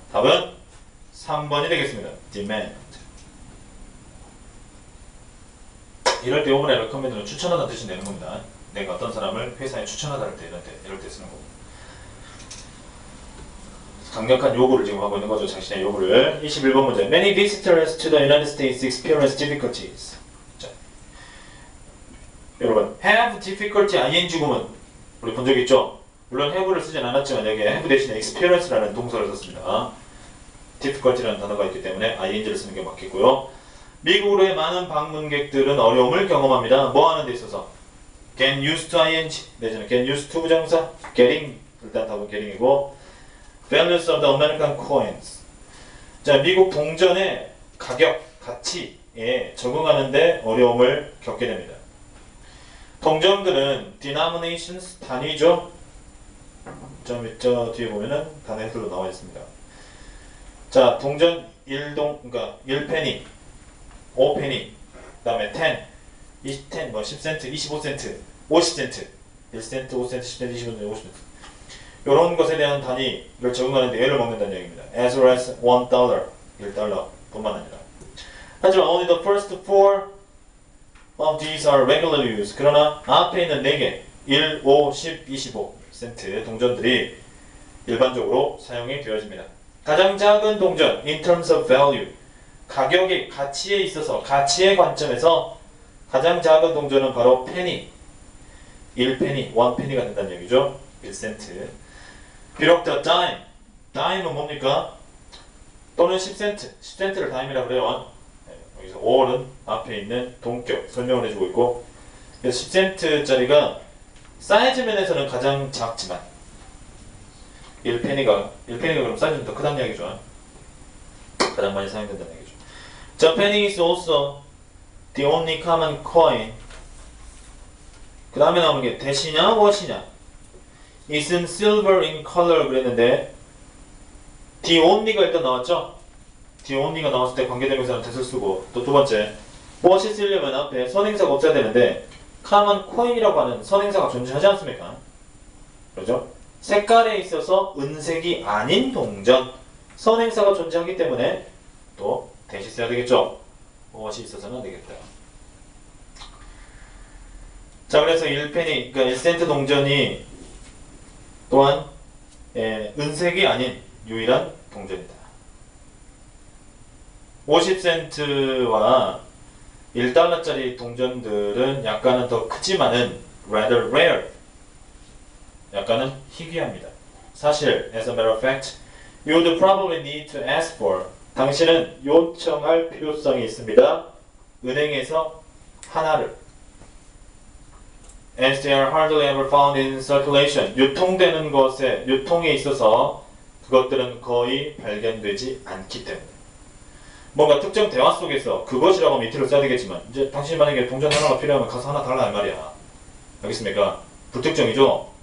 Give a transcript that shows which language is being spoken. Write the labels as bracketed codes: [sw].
[ko] 답은 3번이 되겠습니다. demand. 이럴 때 요번에 recommend는 추천하다는 뜻이 되는 겁니다. 내가 어떤 사람을 회사에 추천하다 할 때 이럴 때 쓰는 거고. 강력한 요구를 지금 하고 있는 거죠. 자신의 요구를. 21번 문제. [en] Many visitors to the United States experience difficulties. [ko] 자, 여러분, have difficulty ing 구문 우리 본 적 있죠? 물론 have를 쓰진 않았지만 여기에 have 대신에 experience라는 동사를 썼습니다. difficulty라는 단어가 있기 때문에 ing를 쓰는 게 맞겠고요. 미국으로의 많은 방문객들은 어려움을 경험합니다. 뭐 하는 데 있어서? [en] get used to ing [ko] 내지는 [en] get used to 부정사 getting [ko] 일단 답은 [en] getting이고 values of the American coins. [ko] 자, 미국 동전의 가격, 가치에 적응하는데 어려움을 겪게 됩니다. 동전들은 denominations 단위죠. 저 뒤에 보면은 단위들로 나와 있습니다. 자, 동전 1그러니까 1페니, 5페니, 그다음에 10, 10, 10센트, 25센트, 50센트, 1센트, 5센트, 10센트, 25센트, 50센트. 이런 것에 대한 단위를 적응하는데 애를 먹는다는 얘기입니다. [en] As well as $1, [ko] 1달러 뿐만 아니라. [en] 하지만 only the first four of these are regularly used. [ko] 그러나 앞에 있는 4개, 1, 5, 10, 25센트 동전들이 일반적으로 사용이 되어집니다. 가장 작은 동전, [en] in terms of value, [ko] 가격의 가치에 있어서, 가치의 관점에서 가장 작은 동전은 바로 페니, 1페니, 1페니가 된다는 얘기죠. 1센트. 비록 the dime은 뭡니까? 또는 10센트, 10센트를 dime이라고 그래요. 여기서 5는 앞에 있는 동격 설명을 해주고 있고, 그래서 10센트짜리가 사이즈 면에서는 가장 작지만 1페니가 그럼 사이즈는 더 크다는 얘기죠. 가장 많이 사용된다는 얘기죠. [en] The penny is also the only common coin. [ko] 그 다음에 나오는 게 대시냐 what이냐. [en] Isn't silver in color [ko] 그랬는데 [en] the only가 [ko] 일단 나왔죠. the only가 나왔을 때 관계대명사는 that을 쓰고, 또 두 번째 what이 쓰려면 앞에 선행사가 없어야 되는데 common coin이라고 하는 선행사가 존재하지 않습니까? 그렇죠? 색깔에 있어서 은색이 아닌 동전, 선행사가 존재하기 때문에 또 대시 써야 되겠죠. what이 있어서는 안 되겠다. 자, 그래서 1페니, 그러니까 1센트 동전이 또한 은색이 아닌 유일한 동전이다. 50센트와 1달러짜리 동전들은 약간은 더 크지만은 [en] rather rare, [ko] 약간은 희귀합니다. 사실, [en] as a matter of fact, you would probably need to ask for, [ko] 당신은 요청할 필요성이 있습니다. 은행에서 하나를. [en] As they are hardly ever found in circulation, [ko] 유통되는 것에, 유통에 있어서 그것들은 거의 발견되지 않기 때문에. 뭔가 특정 대화 속에서 그것이라고 하면 이틀을 써야 되겠지만, 이제 당신이 만약에 동전 하나가 필요하면 가서 하나 달라 할 말이야. 알겠습니까? 불특정이죠?